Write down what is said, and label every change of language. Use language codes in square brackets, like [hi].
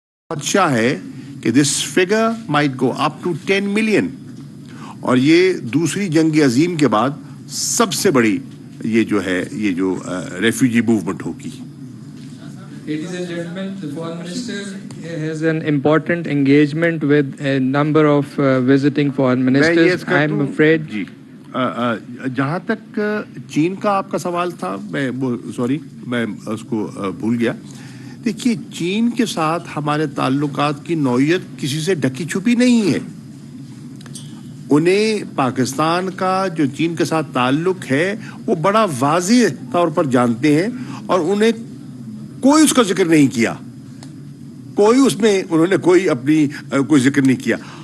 [ur] خدشہ ہے کہ [en] this figure might go up to 10 million [ur] اور یہ دوسری جنگ عظیم کے بعد سب سے بڑی یہ جو ہے یہ جو ریفیوجی موومنٹ ہوگی. [en] Ladies and gentlemen, the Foreign Minister has an important engagement with a number of visiting foreign ministers. I'm afraid. [ur] جی جہاں تک چین کا آپ کا سوال تھا میں اس کو بھول گیا. دیکھیے چین کے ساتھ ہمارے تعلقات کی نوعیت کسی سے ڈھکی چھپی نہیں ہے. انہیں پاکستان کا جو چین کے ساتھ تعلق ہے وہ بڑا واضح طور پر جانتے ہیں اور انہیں کوئی اس کا ذکر نہیں کیا انہوں نے کوئی ذکر نہیں کیا.